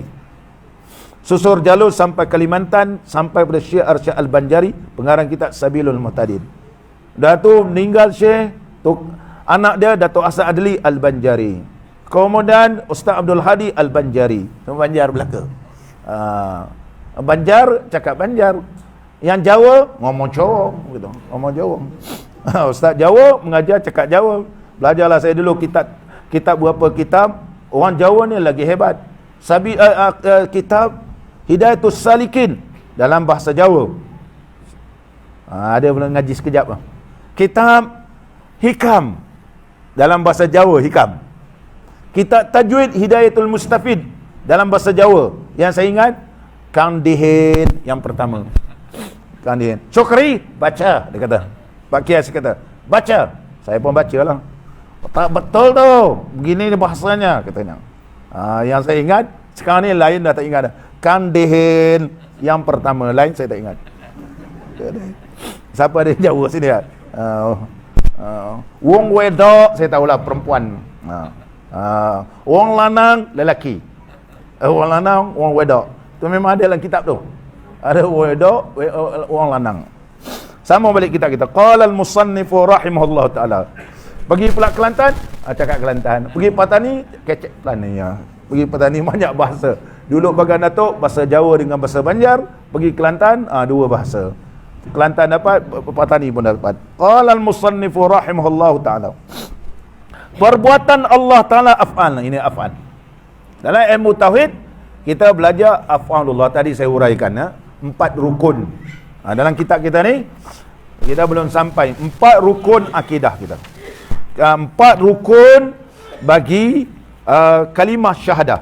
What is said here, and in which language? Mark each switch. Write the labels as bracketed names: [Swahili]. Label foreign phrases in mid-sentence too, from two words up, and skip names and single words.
[Malay] Susur jalur sampai Kalimantan, sampai pada Syekh Arsyad Al-Banjari, pengarang kitab Sabilul Muhtadin. Dah tu meninggal Syekh, anak dia Datuk Asad Adli Al-Banjari. Kemudian Ustaz Abdul Hadi Al-Banjari, Banjar belaka. Banjar cakap Banjar. Yang Jawa ngomong Jawa gitu, ngomong Jawa. Ustaz Jawa mengajar cakap Jawa. Belajarlah saya dulu kitab berapa kitab. Orang Jawa ni lagi hebat. Kitab Hidayatus Salikin dalam bahasa Jawa. Ada boleh ngaji sekejap. Kitab Hikam dalam bahasa Jawa, Hikam. Kitab Tajwid Hidayatul Mustafid dalam bahasa Jawa. Yang saya ingat Kang Dihin yang pertama. Kang Dihin. Syukri, baca, dia kata. Pak Kias kata, baca. Saya pun baca lah. Tak betul tu. Begini bahasanya, katanya. Yang saya ingat, sekarang ni lain dah tak ingat dah. Kang Dihin yang pertama, lain saya tak ingat. Siapa ada yang Jawa sini? [Javanese] Wong wedok, [Malay] saya tahulah perempuan. [Javanese] Wong lanang, lelaki. Wong lanang, wong wedok. [Malay] Tu memang ada dalam kitab tu. [Javanese] Ada wedok, wong lanang. [Malay] Sama balik kita. [Arabic] قال المصنف رحمه الله تعالى. [Malay] Pergi pula Kelantan, cakap Kelantan. Pergi Patani, kecek Patani. Pergi Patani banyak bahasa. Dulu Bagan Datuk, bahasa Jawa dengan bahasa Banjar. Pergi Kelantan, dua bahasa. Kelantan dapat, Patani pun dapat. [Arabic] قال المصنف رحمه الله تعالى. [Malay] Perbuatan Allah Ta'ala af'al. Ini af'al. Dalam ilmu tauhid, kita belajar af'alullah. Tadi saya uraikan 4 rukun. Dalam kitab kita ni, kita belum sampai 4 rukun akidah kita. 4 rukun bagi kalimah syahadah.